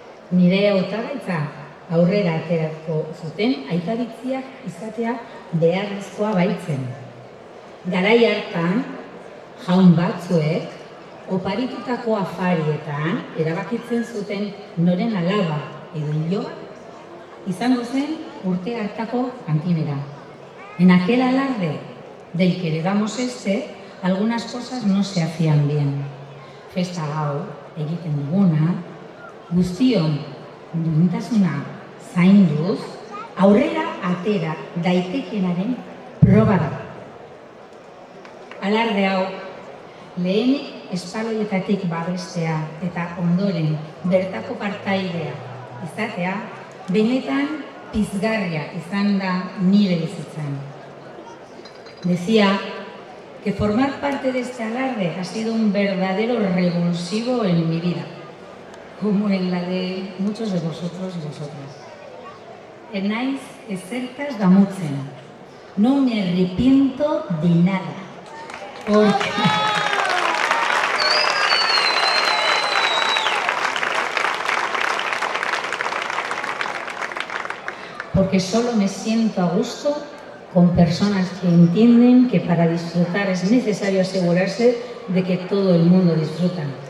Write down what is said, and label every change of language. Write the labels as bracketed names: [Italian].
[Basque] Nire hautagaitza aurrera aterako zuten aitabitziak izatea beharrezkoa baitzen. Garai hartan, jaun batzuek, oparitutako afarietan erabakitzen zuten noren alaba edo iloba izango zen urte hartako kantinera. [Spanish] En aquel alarde del que heredamos algunas cosas no se hacían bien. [Basque] Festa hau egiten duguna, guztion duintasuna zainduz, aurrera atera daitekenaren proba da. Alarde hau, lehenik espaloietatik babestea eta ondoren bertako partaidea izatea, benetan pizgarria izan da nire bizitzan. [Spanish] Decía que formar parte de este alarde ha sido un verdadero revulsivo en mi vida, como en la de muchos de vosotros y vosotras. [Basque] Ez naiz ezertaz damutzen, [Spanish] no me arrepiento de nada, porque solo me siento a gusto con personas que entienden que para disfrutar es necesario asegurarse de que todo el mundo disfruta.